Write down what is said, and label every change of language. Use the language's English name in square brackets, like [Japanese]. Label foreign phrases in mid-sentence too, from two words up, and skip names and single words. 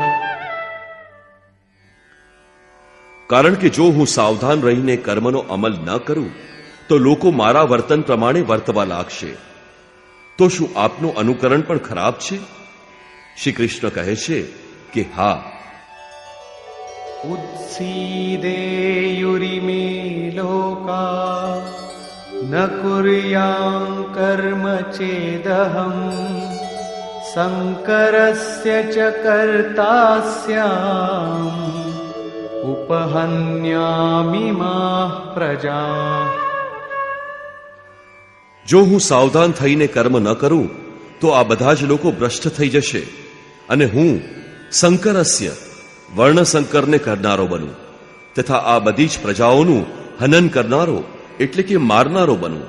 [Gujarati] કારણ કે જો હું સાવધાન રહીને કર્મનો અમલ ન કરું તો લોકો મારા વર્તન પ્રમાણે વર્તવા લાગશે. તો શું આપનું અનુકરણ પણ ખરાબ છે? શ્રી કૃષ્ણ કહે છે કે હા. [Sanskrit] उत्सीदेयुरिमे लोका न कुर्यां कर्म चेदहं शङ्करस्य च कर्तास्याम् उपहन्यामि माः प्रजाः. [Gujarati] જો હું સાવધાન થઈને કર્મ ન કરું તો આ બધા જ લોકો ભ્રષ્ટ થઈ જશે અને હું શંકરસ્ય વર્ણશંકરને કરનારો બનું તથા આ બધી જ પ્રજાઓનું હનન કરનારો એટલે કે મારનારો બનું.